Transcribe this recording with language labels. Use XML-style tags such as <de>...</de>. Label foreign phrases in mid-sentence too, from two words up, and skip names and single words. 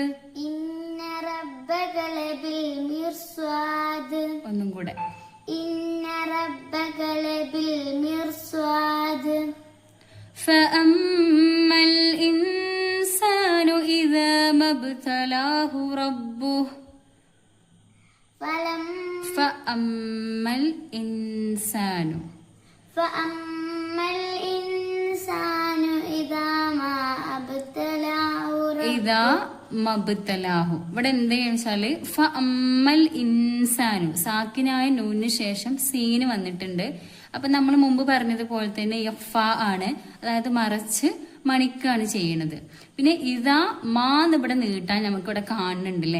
<ar>إن ربك لبالمرصاد.</ar> <ml>ഒന്നും കൂടെ.</ml> <ar>إن ربك لبالمرصاد. فأما الإنسان إذا ما ابتلاه ربه فأما الإنسان فأما الإنسان إذا ما ابتلاه</ar> <ml>ഇതാ മബ്തലാഹു. ഇവിടെ എന്താണെന്ന് വെച്ചാല്</ml> <ar>فأما الإنسان,</ar> <ml>സാക്കിനായ നൂനിന് ശേഷം സീന് വന്നിട്ടുണ്ട്. അപ്പൊ നമ്മൾ മുമ്പ് പറഞ്ഞതുപോലെ തന്നെ യഫ ആണ്, അതായത് മറച്ച് മണിക്കാണ് ചെയ്യണത്. പിന്നെ ഇതാ മാന്ന് ഇവിടെ നീട്ടാൻ നമുക്ക് ഇവിടെ കാണുന്നുണ്ട് അല്ലേ.</ml>